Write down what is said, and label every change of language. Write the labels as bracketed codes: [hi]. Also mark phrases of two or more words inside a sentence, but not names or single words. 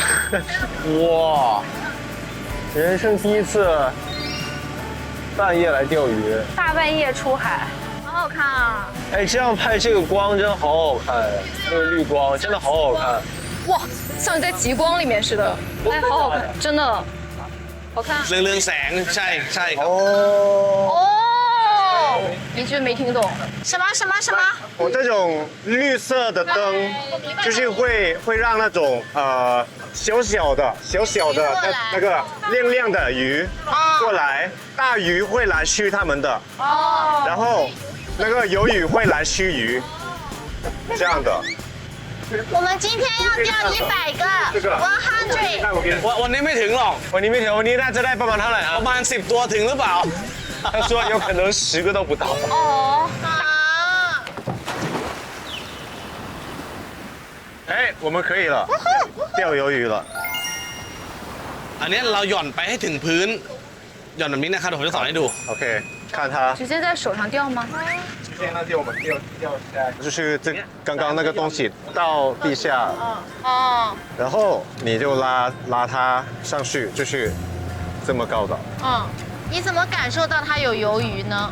[zh] 哇，人生第一次半夜来钓鱼，大半夜出海，好好看啊！哎，这样拍这个光真好好看，那个绿光真的好好看。哇，像你在极光里面似的，哎，好好看，真的，好看。 [th] เรื่องแสงใช่ครับ [zh] 哦，一句没听懂。什么？我这种绿色的灯，就是会让那种小小的那个亮亮的鱼过来，大鱼会来吃它们的，然后那个鱿鱼会来吃鱼，这样的。我们今天要钓100个100。 [th] วันนี้ไม่ถึงหรอก วันนี้น่าจะได้ประมาณเท่าไหร่ ประมาณ10 ตัวถึงหรือเปล่า [zh] 他说有可能10个都不到。哦啊！哎，我们可以了，钓鱿鱼了。 [th] อันนี้เราหย่อนไปให้ถึงพื้นหย่อนแบบนี้นะครับเดี๋ยวผมจะสอนให้ดู [zh] OK，看它。直接在手上钓吗？就是这刚刚那个东西到地下，哦，然后你就拉它上去，就是这么高的。你怎么感受到它有鱿鱼呢？